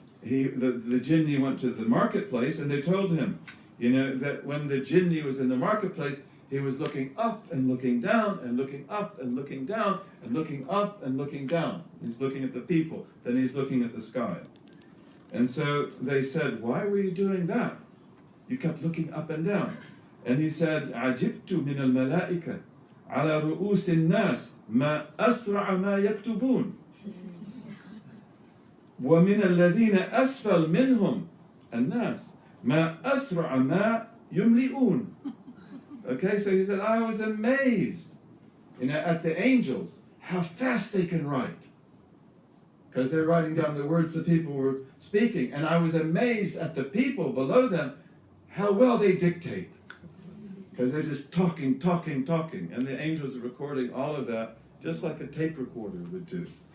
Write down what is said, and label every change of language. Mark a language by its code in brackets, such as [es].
[en] The jinni went to the marketplace, and they told him, that when the jinni was in the marketplace, he was looking up and looking down and looking up and looking down and looking up and looking down. He's looking at the people, then he's looking at the sky. And so they said, why were you doing that? You kept looking up and down. And he said, [ar] عَجِبْتُ مِنَ الْمَلَائِكَةِ عَلَى رُؤُوسِ النَّاسِ مَا أَسْرَعَ مَا يَكْتُبُونَ وَمِنَ الَّذِينَ أَسْفَلْ مِنْهُمْ النَّاسِ مَا أَسْرَعَ مَا يُمْلِئُونَ. [en] Okay, so he said, I was amazed, at the angels, how fast they can write. Because they're writing down the words the people were speaking. And I was amazed at the people below them, how well they dictate. Because they're just talking. And the angels are recording all of that, just like a tape recorder would do.